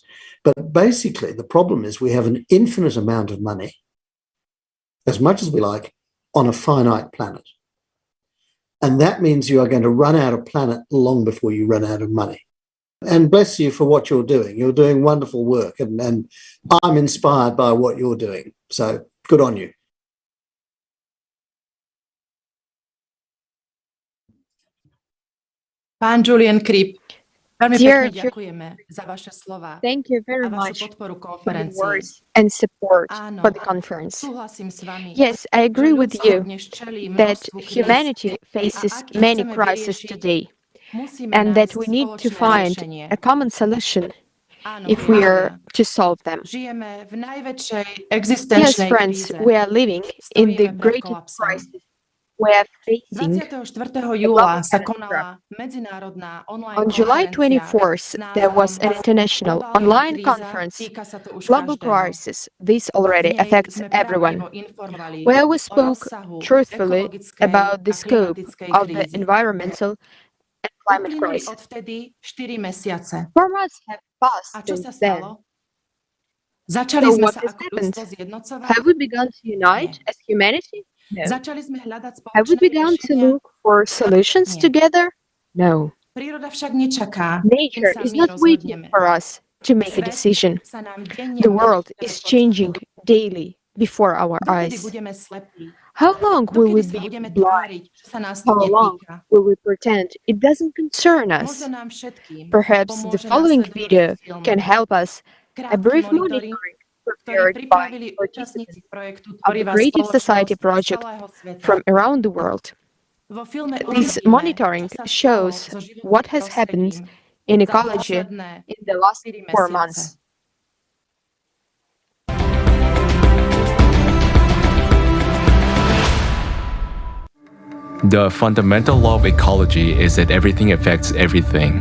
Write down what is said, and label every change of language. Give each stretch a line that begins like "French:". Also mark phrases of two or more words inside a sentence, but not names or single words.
English: But basically, the problem is we have an infinite amount of money, as much as we like, on a finite planet. And that means you are going to run out of planet long before you run out of money. And bless you for what you're doing. You're doing wonderful work, and I'm inspired by what you're doing. So good on you.
Slovak: Pán Julian Cribb, veľmi
English: Dear
Slovak: pekne ďakujeme za vaše slova
English: Thank you
Slovak: a
English: very
Slovak: vašu
English: much
Slovak: podporu
English: for your
Slovak: konferencii.
English: words and support
Slovak: Áno,
English: for the conference.
Slovak: súhlasím s vami,
English: Yes, I
Slovak: že
English: agree with
Slovak: ľudstvo
English: you
Slovak: dnes čelí
English: that
Slovak: množstvu kríz
English: humanity
Slovak: a
English: faces
Slovak: ak ich
English: many
Slovak: chceme
English: crises
Slovak: vyriešiť,
English: today,
Slovak: musíme
English: and that
Slovak: nájsť
English: we need to
Slovak: spoločné
English: find
Slovak: riešenie.
English: a common solution
Slovak: Áno,
English: if we are
Slovak: priatelia,
English: to solve them.
Slovak: žijeme v najväčšej
English: Yes,
Slovak: existenčnej
English: friends,
Slovak: kríze.
English: we are living in the
Slovak: Stojíme pred
English: greatest
Slovak: kolapsom.
English: crisis. We are facing
Slovak: 24.
English: a
Slovak: júla
English: global
Slovak: sa
English: catastrophe.
Slovak: konala medzinárodná online
English: On July
Slovak: konferencia
English: 24th,
Slovak: s
English: there was
Slovak: názvom
English: an international
Slovak: Globálna
English: online
Slovak: kríza,
English: conference,
Slovak: týka sa to už
English: Global
Slovak: každého.
English: Crisis. This already
Slovak: V nej
English: affects
Slovak: sme
English: everyone,
Slovak: pravdivo informovali
English: where we
Slovak: o
English: spoke
Slovak: rozsahu
English: truthfully
Slovak: ekologickej
English: about the
Slovak: a
English: scope
Slovak: klimatickej
English: of the
Slovak: krízy.
English: environmental and climate
Slovak: Uplynuli
English: crisis.
Slovak: odvtedy 4 mesiace.
English: 4 months have passed
Slovak: A čo sa
English: since then.
Slovak: stalo? Začali
English: So
Slovak: sme
English: what
Slovak: sa
English: has
Slovak: ako
English: happened?
Slovak: ľudstvo zjednocovať?
English: Have we begun to unite as humanity? No.
Slovak: Začali sme hľadať
English: Have we
Slovak: spoločné
English: begun to
Slovak: riešenia?
English: look for solutions
Slovak: Nie.
English: together? No.
Slovak: Príroda však nečaká, kým
English: Nature
Slovak: sa
English: is
Slovak: my
English: not waiting
Slovak: rozhodneme.
English: for us to make a
Slovak: Svet
English: decision.
Slovak: sa nám denne
English: The
Slovak: mení
English: world
Slovak: pred
English: is
Slovak: očami.
English: changing daily before our
Slovak: Dokedy
English: eyes.
Slovak: budeme slepí?
English: How long will we
Slovak: Dokedy sa
English: be
Slovak: budeme
English: blind?
Slovak: tváriť, že sa nás to
English: How long
Slovak: netýka?
English: will we pretend it doesn't concern us?
Slovak: Môže nám všetkým
English: Perhaps the
Slovak: pomôže
English: following
Slovak: nasledujúci
English: video
Slovak: film.
English: can help us. A
Slovak: Krátky
English: brief
Slovak: monitoring,
English: monitoring
Slovak: ktorý
English: prepared by
Slovak: pripravili
English: participants
Slovak: účastníci projektu
English: of the
Slovak: Tvorivá
English: Creative Society
Slovak: spoločnosť z
English: project
Slovak: celého sveta.
English: from around the world.
Slovak: Vo filme
English: This
Slovak: uvidíme,
English: monitoring
Slovak: čo sa stalo
English: shows
Slovak: so životným
English: what has happened
Slovak: prostredím
English: in
Slovak: za
English: ecology
Slovak: posledné
English: in the last
Slovak: 4
English: 4
Slovak: mesiace.
English: months. The fundamental law of ecology is that everything affects everything.